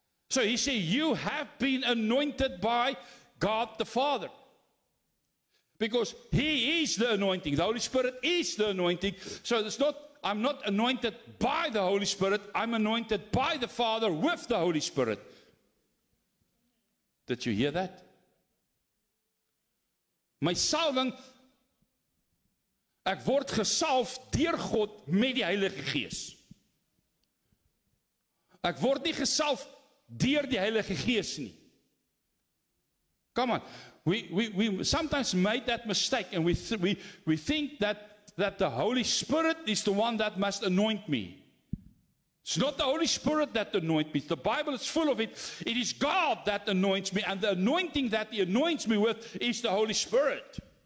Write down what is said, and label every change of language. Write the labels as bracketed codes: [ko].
[en] So he said, you have been anointed by God the Father. Because he is the anointing. The Holy Spirit is the anointing. So it's not, I'm not anointed by the Holy Spirit. I'm anointed by the Father with the Holy Spirit. Did you hear that? [af] My salwing, ek word gesalf deur God met die Heilige Gees. Ek word nie gesalf deur die Heilige Gees nie. [en] Come on. We sometimes made that mistake, and we think that the Holy Spirit is the one that must anoint me. It's not the Holy Spirit that anoints me. The Bible is full of it. It is God that anoints me, and the anointing that He anoints me with is the Holy Spirit.